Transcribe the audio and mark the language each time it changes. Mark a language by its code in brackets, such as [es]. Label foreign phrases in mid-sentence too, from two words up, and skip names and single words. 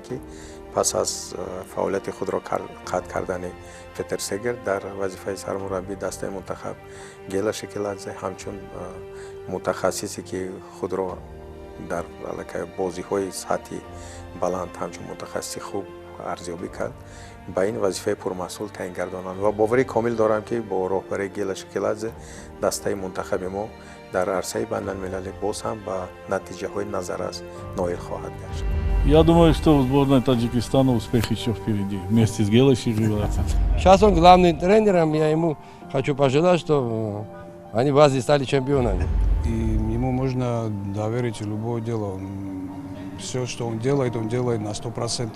[fa] که پس از فعالیت خود را قطع کردن پتر سگر در وظیفه سرمربی دسته منتخب گیلا شکلادزه همچون متخصصی که خود را در بازی‌های سطحی بلند همچون متخصص خوب ارزیابی کرد با این وظیفه پرمسئول تعیین گردانند و باوری کامل دارم که با رهبری گیلا شکلادزه دسته منتخب ما در عرصه بین‌المللی باز هم با نتیجه‌های نظرس نائل خواهد گشت. [ru] Я думаю, что у сборной Таджикистана успех еще впереди, вместе с Гелой Шекеладзе. Сейчас он главным тренером, я ему хочу пожелать, что они в Азии стали чемпионами. И ему можно доверить любое дело. Все, что он делает на 100%.